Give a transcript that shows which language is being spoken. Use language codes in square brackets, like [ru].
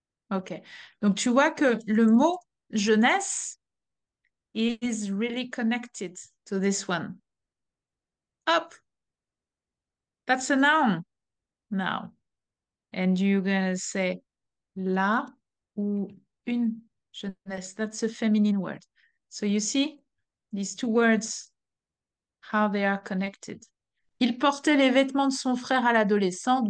[fr] Ok. Donc, tu vois que le mot jeunesse [en] is really connected to this one. [fr] Up. [en] That's a noun now. And you're going to say [fr] la ou une jeunesse. [en] That's a feminine word. So you see these two words, how they are connected. [fr] Il portait les vêtements de son frère à l'adolescente.